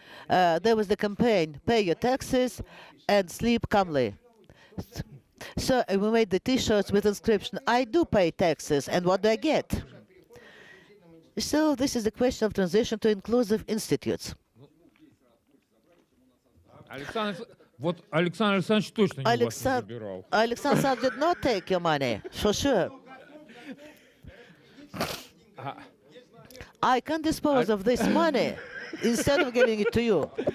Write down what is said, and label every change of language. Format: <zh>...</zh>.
<en>There was the campaign, pay your taxes and sleep calmly. So we made the T-shirts with inscription, I do pay taxes, and what do I get? So this is the question of transition to inclusive institutes.</en> <ru>Александр Александрович точно не вас не забирал.</ru> <en>Alexander did not take your money, for sure. I can dispose of this money instead of giving it to you.</en>